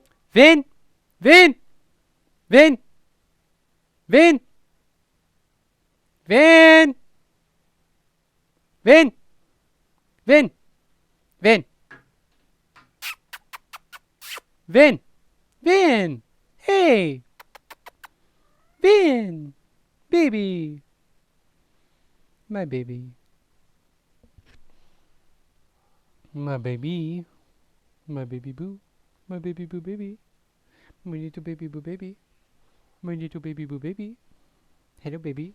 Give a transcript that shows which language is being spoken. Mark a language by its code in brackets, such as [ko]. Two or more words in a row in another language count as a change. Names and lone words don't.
[en] Vin! Vin! Vin! Vin! Vin! Vin! Vin! Vin! Vin! Vin! Hey! Vin! Baby! My baby. My baby. My baby boo. My baby boo baby. My little baby boo baby. My little baby boo baby. Hello baby.